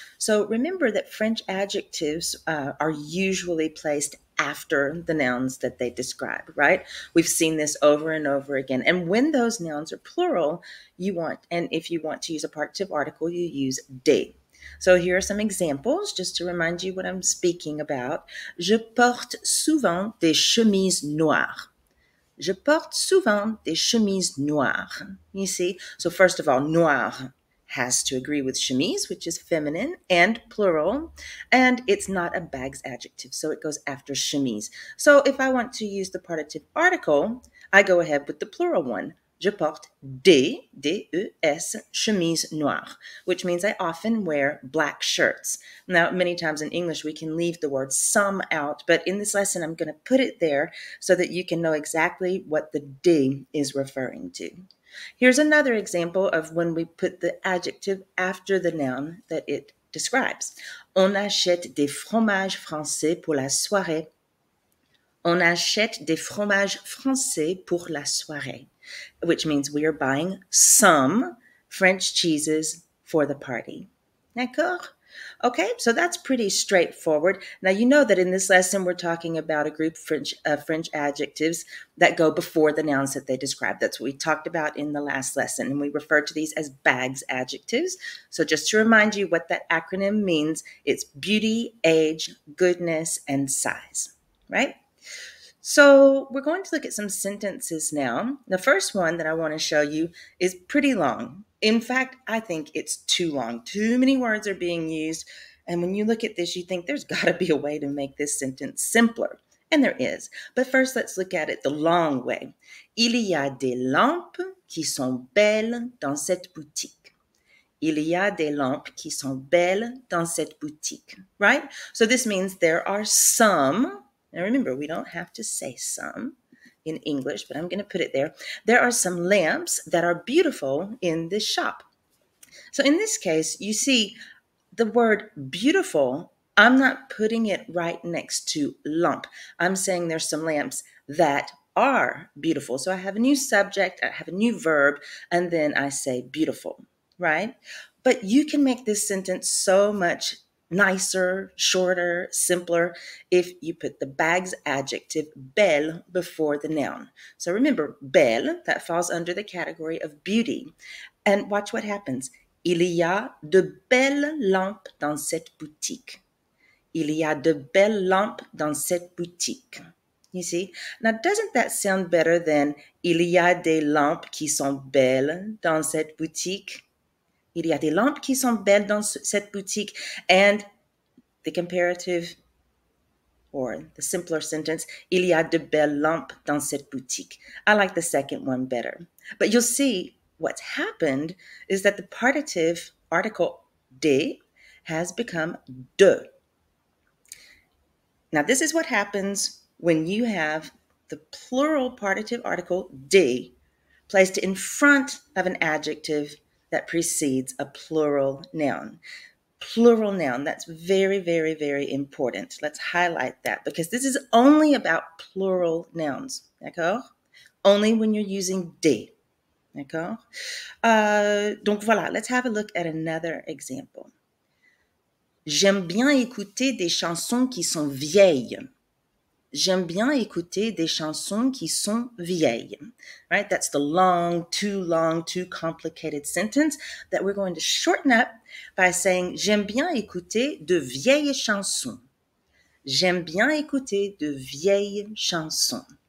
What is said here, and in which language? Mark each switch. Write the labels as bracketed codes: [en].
[en] So remember that French adjectives are usually placed after the nouns that they describe, right? We've seen this over and over again. And when those nouns are plural, and if you want to use a partitive article, you use des. So here are some examples just to remind you what I'm speaking about. [fr] Je porte souvent des chemises noires. Je porte souvent des chemises noires. [en] You see? So first of all, noir has to agree with chemise, which is feminine and plural, and it's not a bags adjective, so it goes after chemise. So if I want to use the partitive article, I go ahead with the plural one. [fr] Je porte des chemises noires, [en] which means I often wear black shirts. Now, many times in English, we can leave the word some out, but in this lesson, I'm going to put it there so that you can know exactly what the des is referring to. Here's another example of when we put the adjective after the noun that it describes. [fr] On achète des fromages français pour la soirée. On achète des fromages français pour la soirée, [en] which means we are buying some French cheeses for the party. [fr] D'accord? [en] Okay, so that's pretty straightforward. Now, you know that in this lesson, we're talking about a group of French adjectives that go before the nouns that they describe. That's what we talked about in the last lesson, and we refer to these as bags adjectives. So just to remind you what that acronym means, it's beauty, age, goodness, and size, right? So we're going to look at some sentences now. The first one that I want to show you is pretty long. In fact, I think it's too long. Too many words are being used. And when you look at this, you think there's got to be a way to make this sentence simpler. And there is. But first, let's look at it the long way. [fr] Il y a des lampes qui sont belles dans cette boutique. Il y a des lampes qui sont belles dans cette boutique, [en] right? So this means there are some. Now remember, we don't have to say some in English, but I'm going to put it there. There are some lamps that are beautiful in this shop. So in this case, you see the word beautiful, I'm not putting it right next to lamp. I'm saying there's some lamps that are beautiful. So I have a new subject, I have a new verb, and then I say beautiful, right? But you can make this sentence so much nicer, shorter, simpler if you put the bags adjective belle before the noun. So remember, belle, that falls under the category of beauty. And watch what happens. [fr] Il y a de belles lampes dans cette boutique. Il y a de belles lampes dans cette boutique. [en] You see? Now, doesn't that sound better than [fr] il y a des lampes qui sont belles dans cette boutique? Il y a des lampes qui sont belles dans cette boutique. [en] And the comparative or the simpler sentence, [fr] il y a de belles lampes dans cette boutique. [en] I like the second one better. But you'll see what's happened is that the partitive article des has become de. Now, this is what happens when you have the plural partitive article des placed in front of an adjective that precedes a plural noun. Plural noun, that's very, very, very important. Let's highlight that because this is only about plural nouns, d'accord? Only when you're using des, d'accord? [fr] Donc voilà, [en] let's have a look at another example. [fr] J'aime bien écouter des chansons qui sont vieilles. J'aime bien écouter des chansons qui sont vieilles. [en] Right? That's the long, too complicated sentence that we're going to shorten up by saying [fr] j'aime bien écouter de vieilles chansons. J'aime bien écouter de vieilles chansons.